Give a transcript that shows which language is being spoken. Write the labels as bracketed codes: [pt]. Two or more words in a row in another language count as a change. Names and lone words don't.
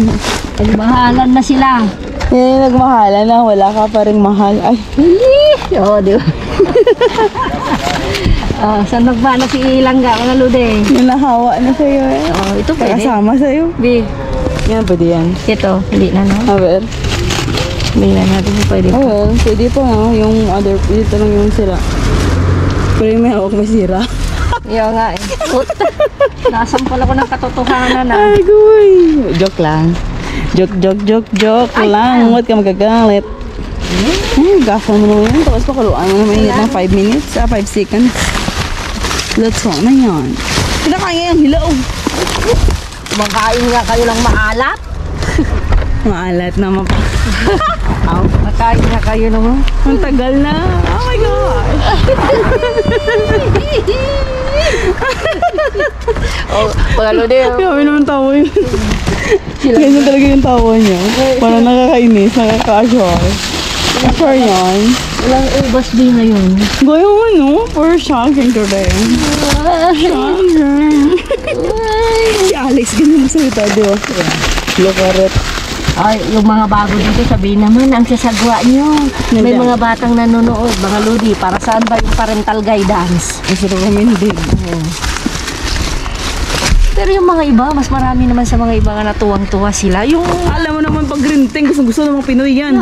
[tl] Nagmahalan na sila. Nagmahalan na, wala ka pa rin mahal. Ay, Oo, di ba? Saan nagmana si Ilangga, mga lodi? yung nahawa na sa'yo eh. Ito pwede. Kasama sa'yo. Bi, Yan, pwede yan. ito, hindi na no? [es] A ver. [tl] Hindi na natin kung pwede. [es] A ver, [tl] pwede pa no? Yung other, dito lang yung sira. Pero yung may hawak may sira. Yung nga eh. Nasampal ako ng katotohanan na. Ay, guy. Joke lang. Joke lang. Huwag ka magagalit. Gasa mo naman yun. Tapos pakaluan mo naman init ng 5 minutes. [en] 5 seconds. Let's go [tl] na yan. Pinakain yung hilaw. Kumakain nga kayo ng maalat. Maalat naman pa. Makain na kayo naman. Ang tagal na. [en] Oh my gosh. [tl] Oh, mga lodi. Grabe naman tawa yun. Ganyan talaga yung tawa niya. Parang nakakainis, nakaka-assure. Assure yan. Walang ubas din ngayon. Gaya mo, [en] no? For shocking today. Shocking. [tl] Si Alex, ganyan mo salita, di ba? [en] Look at it. [tl] Ay, yung mga bago dito, sabihin naman, ang sasagwa nyo. May Nandiyan. mga batang nanonood, mga lodi, para saan ba yung parental guidance? Ang sarap kami din. Pero yung mga iba, mas marami naman sa mga iba nga natuwang-tuwa sila. Yung, Alam mo naman pag [en] green thing, [tl] gusto ng mga Pinoy yan.